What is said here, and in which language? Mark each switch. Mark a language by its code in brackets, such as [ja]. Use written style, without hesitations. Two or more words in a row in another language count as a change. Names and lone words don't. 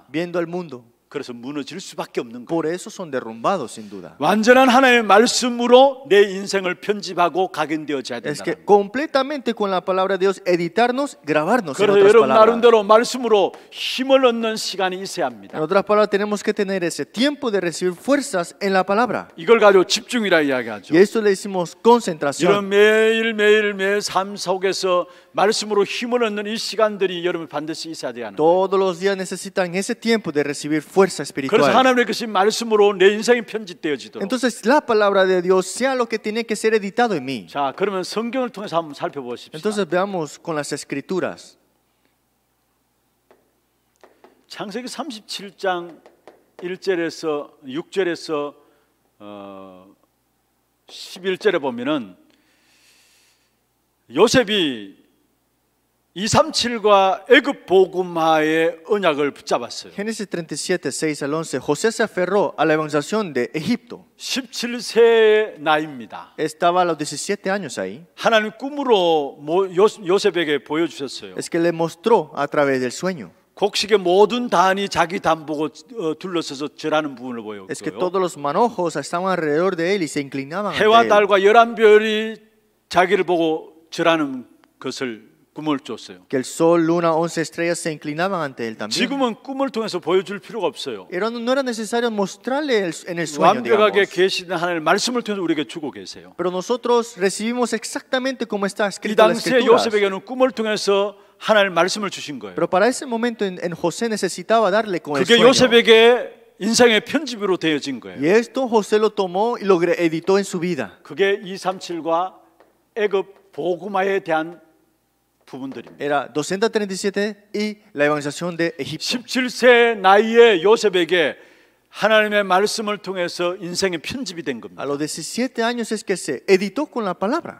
[es] viendo el mundo. [ko] 그래서 무너질 수밖에 없는 거예요. [es] Por eso son derrumbados, sin duda. [ko] 완전한 하나님의 말씀으로 내 인생을 편집하고 각인되어져야 [es] Es [ko] 된다. [es] que completamente con la palabra de Dios, editarnos, grabarnos en [ko] 그래서 [es] otras [ko] 여러분 [es] palabras. [ko] 나름대로 말씀으로 힘을 얻는 시간이 있어야 [es] En [ko] 합니다. [es] otras palabras, tenemos que tener ese tiempo de recibir fuerzas en la palabra. [ko] 이걸 가지고 집중이라 이야기하죠. [es] Y esto le decimos [ko] 이런 [es] concentración. [ko] 매일 삶 속에서 말씀으로 힘을 얻는 이 시간들이 여러분 반드시 있어야 돼요. [es] Todos los días necesitan ese tiempo de recibir fuerza [ko] 그래서 [es] espiritual. [ko] 하나님의 그 말씀으로 내 인생이 편집되어지도록. [es] Entonces la palabra de Dios sea lo que tiene que ser editado en mí. [ko] 자, 그러면 성경을 통해서 한번 살펴보십시오. [es] Entonces veamos con las escrituras. [ko] 창세기 37장 1절에서 6절에서 11절에 보면은 요셉이 237과 애굽 복음화의 언약을 붙잡았어요. [es] Génesis 37, 6 al 11. José se aferró a la evangelización de Egipto. [ko] 17세의 나이입니다. [es] Estaba a los 17 años ahí. [ko] 하나님 꿈으로 요셉에게 보여주셨어요. [es] Es que le mostró a través del sueño. [ko] 곡식의 모든 단이 자기 단 보고 둘러서서 절하는 부분을 [es] Es que [ko] 보였고요. [es] todos los manojos estaban alrededor de él y se inclinaban ante [ko] 해와 [es] él. [ko] 달과 11별이 자기를 보고 절하는 것을 꿈을 줬어요. [es] Que el sol, luna, 11 estrellas se inclinaban ante él también. [ko] 지금은 꿈을 통해서 보여줄 필요가 없어요. [es] No era necesario mostrarle en el sueño, [ko] 완벽하게 [es] digamos. [ko] 계시는 하나님의 말씀을 통해서 우리에게 주고 계세요. [es] Pero nosotros recibimos exactamente como está [ko] 이 [es] escrito en las [ko] 당시에 [es] escrituras. [ko] 요셉에게는 꿈을 통해서 하나님의 말씀을 주신 거예요. [es] Pero para ese momento en José necesitaba darle con el [ko] 그게 [es] sueño. [ko] 요셉에게 인생의 편집으로 되어진 거예요. [es] Y esto José lo tomó y lo editó en su vida. [ko] 그게 237과 애굽 복음화에 대한 부분들입니다. [es] Era 237 y la evangelización de Egipto. [ko] 17세 나이에 요셉에게 하나님의 말씀을 통해서 인생의 편집이 된 [es] A [ko] 겁니다. [es] los 17 años es que se editó con la palabra.